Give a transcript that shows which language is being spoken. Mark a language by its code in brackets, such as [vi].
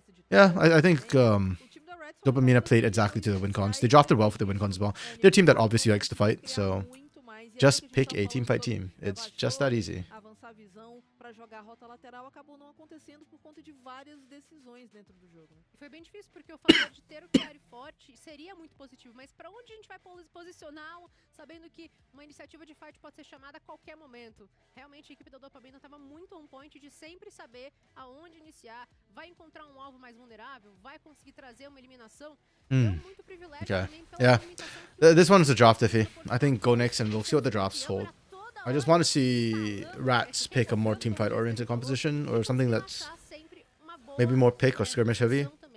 [en] Yeah, I think Dopamina played exactly to the win cons. They drafted well for the win cons as well. They're a team that obviously likes to fight, so just pick a team fight team. It's just that easy. [pt] Jogar a rota lateral acabou não acontecendo por conta de várias decisões dentro do jogo. Foi bem difícil porque o fator de ter o Chiari forte seria muito positivo, mas para onde a gente vai posicionar, sabendo que uma iniciativa de fight pode ser chamada a qualquer momento? Realmente a equipe da Dopamina estava muito on point de sempre saber aonde iniciar, vai encontrar um alvo mais vulnerável, vai conseguir trazer uma eliminação. Deu muito privilégio também pela [en] Yeah. This one's a draft iffy. I think go next and we'll see what the drafts hold. I just want to see Rats pick a more teamfight oriented composition or something that's maybe more pick or skirmish heavy.